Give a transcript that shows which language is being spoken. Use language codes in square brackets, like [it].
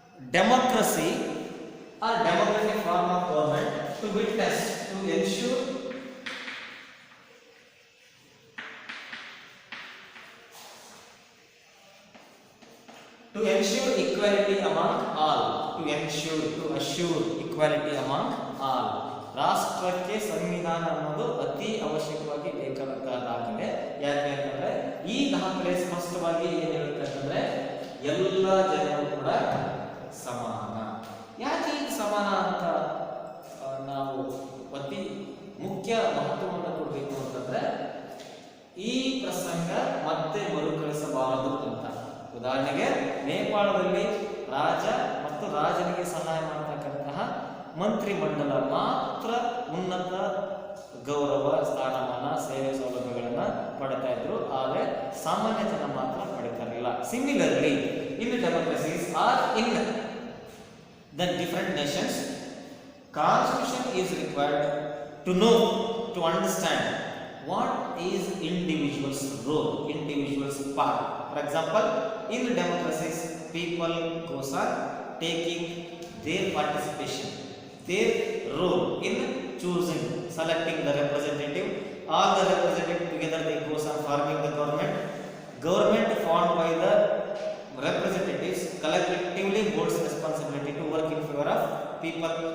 [en] democracy or democratic form of government, to witness, to ensure equality among all, to assure equality among all. [kn] ರಾಷ್ಟ್ರಕ್ಕೆ ಸಂವಿಧಾನ ಅನ್ನೋದು ಅತಿ ಅವಶ್ಯಕವಾಗಿ ಬೇಕಾದಂತಹ ದಾಖಲೆ. ಯಾಕೆ ಅಂತಂದ್ರೆ ಈ ದಾಖಲೆ ಸ್ಪಷ್ಟವಾಗಿ ಏನ್ ಹೇಳುತ್ತೆ ಅಂತಂದ್ರೆ ಎಲ್ಲ ಜನರು ಕೂಡ ಸಮಾನ. ಯಾಕೆ ಇದು ಸಮಾನ ಅಂತ ನಾವು ಅತಿ ಮುಖ್ಯ ಮಹತ್ವವನ್ನು ಕೊಡಬೇಕು ಅಂತಂದ್ರೆ ಈ ಪ್ರಸಂಗ ಮತ್ತೆ ಮರುಕಳಿಸಬಾರದು ಅಂತ. ಉದಾಹರಣೆಗೆ ನೇಪಾಳದಲ್ಲಿ ರಾಜ ಮತ್ತು ರಾಜನಿಗೆ ಸಹಾಯ ಮಾಡತಕ್ಕಂತಹ ಮಂತ್ರಿ ಮಂಡಲ ಮಾತ್ರ ಉನ್ನತ ಗೌರವ, ಸ್ಥಾನಮಾನ, ಸೇವೆ ಸೌಲಭ್ಯಗಳನ್ನು ಪಡ್ತಾ ಇದ್ರು. ಆದರೆ ಸಾಮಾನ್ಯ ಜನ ಮಾತ್ರ ಪಡಿತಾ ಇರಲಿಲ್ಲ. [en] Similarly in democracies or in the different nations, constitution is required to know, to understand what is individual's role, individual's part. For example, in democracies people goes on taking their participation, their role in choosing, selecting the representative. All the representative together they goes on forming the government formed by the representatives collectively holds responsibility to work in favor of people.